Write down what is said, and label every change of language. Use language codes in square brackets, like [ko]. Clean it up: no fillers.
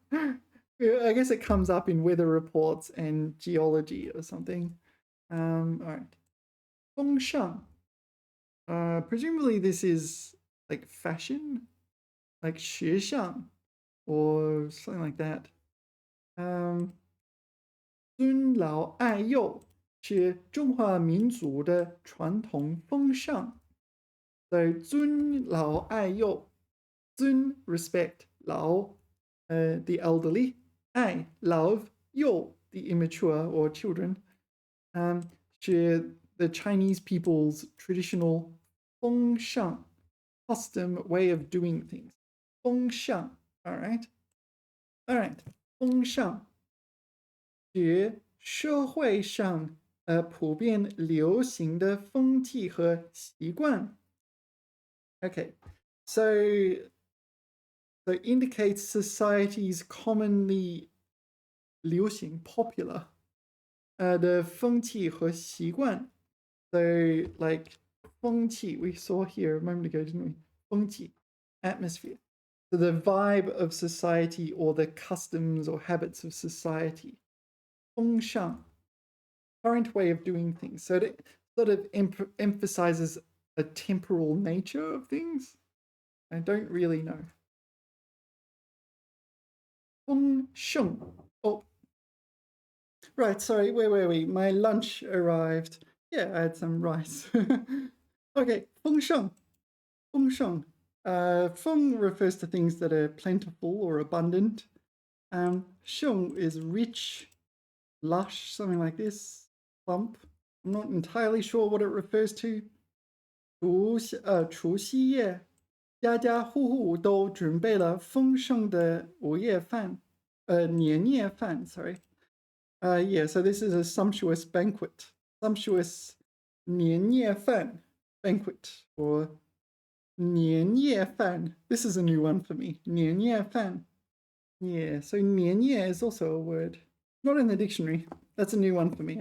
[en] I guess it comes up in weather reports and geology or something. All right. 风尚. Presumably this is like fashion, like 时尚 or something like that. [zh] 尊老爱幼是中华民族的传统风尚。 [en] So 尊老爱幼, 尊 respect, 老 the elderly, 爱 love, 幼 the immature or children. 是 the Chinese people's traditional 风尚 custom way of doing things. 风尚, all right? All right, [zh] 风尚是社会上普遍流行的风气和习惯. [en] Okay, so indicates society's commonly 流行 popular [zh] 的风气和习惯. [en] So like 风气 we saw here a moment ago, didn't we? 风气 atmosphere. So the vibe of society or the customs or habits of society. 风尚 current way of doing things. So it sort of emphasizes a temporal nature of things. I don't really know. 丰盛.Oh, right. Sorry. Wait. My lunch arrived. Yeah, I had some rice. Okay. 丰盛.丰盛. 丰 refers to things that are plentiful or abundant. 盛 is rich, lush, something like this. Plump. I'm not entirely sure what it refers to. [zh] 除夕夜 家家户户都准备了丰盛的午夜饭，年夜饭 [en] sorry. Yeah, so this is a sumptuous banquet. Sumptuous 年夜饭 banquet, or 年夜饭. This is a new one for me. 年夜饭. Yeah, so 年夜 is also a word. Not in the dictionary. That's a new one for me.